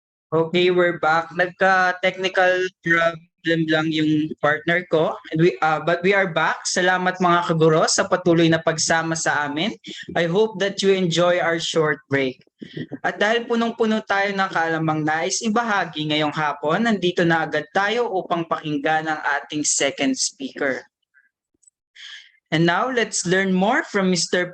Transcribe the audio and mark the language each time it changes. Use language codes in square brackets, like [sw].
[en] Okay, we're back. [tl] Nagka-technical problem lang yung partner ko. [en] But we are back. [tl] Salamat mga kaguro sa patuloy na pagsama sa amin. [en] I hope that you enjoy our short break. [tl] At dahil punong-puno tayo ng kaalamang nais ibahagi ngayong hapon, nandito na agad tayo upang pakinggan ang ating second speaker. [en] And now, let's learn more from Mr.